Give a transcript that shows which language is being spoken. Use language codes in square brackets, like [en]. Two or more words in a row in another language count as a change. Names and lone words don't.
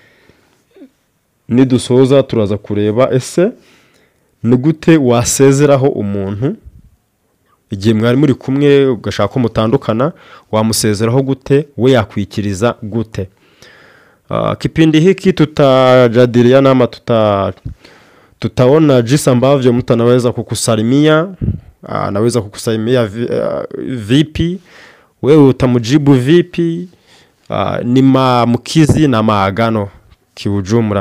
[rw] Nidusoza turaza kureba ese ni gute wasezeraho umuntu igihe mwari muri kumwe ugashaka ko mutandukana, wamusezeraho gute, we yakwikiriza gute. [sw] Kipindi hiki tutajadiliana ama tutaona jinsi ambavyo mtu anaweza kukusalimia, anaweza kukusalimia vipi, wewe utamujibu vipi, ni maamkizi na maagano kiujumla.